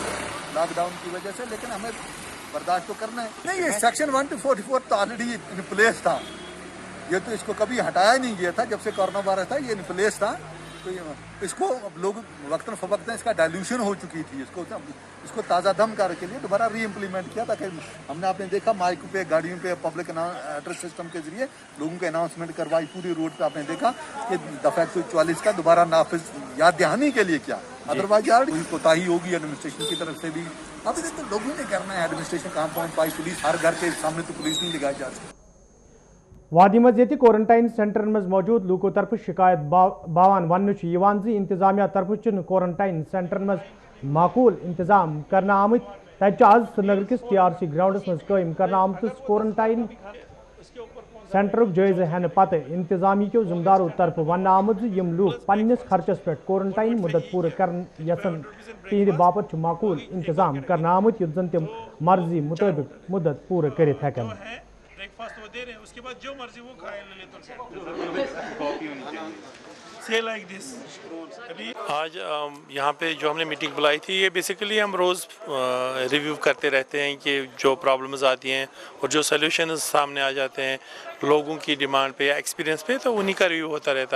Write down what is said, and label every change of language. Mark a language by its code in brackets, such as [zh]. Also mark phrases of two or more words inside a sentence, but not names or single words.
[hi] लॉकडाउन की वजह से लेकिन हमें बर्दाश्त तो करना है नहीं ये सेक्शन 144 तो [en] already in place [hi] था ये तो इसको कभी हटाया नहीं गया था जब से कोरोना वायरस था ये [en] in place [hi] था तो इसको अब लोग वक्तन फवक्तन इसका डाइल्यूशन हो चुकी थी, इसको ताज़ा दम करने के लिए दोबारा [en] re-implement [hi] किया, ताकि हमने आपने देखा माइक पे, गाड़ियों पे, [en] public address system [hi] के जरिए लोगों को अनाउंसमेंट करवाई पूरी रोड पे। आपने देखा कि दफ़ा 144 का दोबारा नाफिज याद दहानी के लिए क्या, अदरवाइज यार कोताही होगी एडमिनिस्ट्रेशन की तरफ से भी। अब ये तो लोगों ने करना है, एडमिनिस्ट्रेशन कहाँ पहुँच पाई, पुलिस हर घर के सामने तो पुलिस नहीं लगाई जा सकती। [ks] वादी मज ये क्वारंटाइन सेंटरन मज मौजूद लूको तरफ शिकायत बावान वन इंतजामिया तरफ क्वारंटाइन सेंटरन मज माकूल इंतजाम करना आमत तब आज श्रीनगर किस TRC ग्राउंडस मज कायम करना आमत [en] quarantine center [ks] जायज हेन पत इंतजामी के जिम्मेदारों तरफ वन आमद यम लूक पन्निस खर्चस पे क्वारंटाइन मुद्दत पूरा कर यसन तिहद बापत माकूल इंतजाम करना आमत युत जन तम मर्जी मुताबिक मुद्दत पूरा करित हेकन। [hi] ब्रेकफास्ट वो दे रहे हैं, उसके बाद जो मर्जी वो खाए ले तो [en] say like this. [hi] अभी आज यहाँ पे जो हमने मीटिंग बुलाई थी, ये बेसिकली हम रोज़ रिव्यू करते रहते हैं कि जो प्रॉब्लम्स आती हैं और जो सॉल्यूशंस सामने आ जाते हैं लोगों की डिमांड पे या एक्सपीरियंस पे, तो उन्हीं का रिव्यू होता रहता।